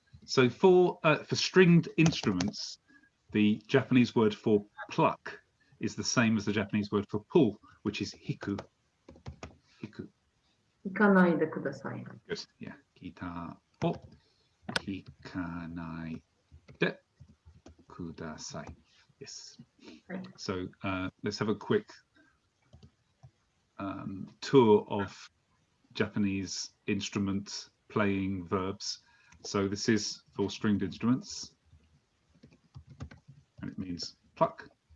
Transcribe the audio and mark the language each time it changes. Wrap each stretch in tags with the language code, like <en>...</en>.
<en>So for stringed instruments, the Japanese word for pluck is the same as the Japanese word for pull, which is hiku. Hiku.</en> <ja>弾かないでください。</ja> <en>Good. Yeah.</en> <ja>ギターを弾かないでください.</ja> <en>Yes. So let's have a quick tour of Japanese instrument playing verbs. So this is for stringed instruments, and it means pluck.</en>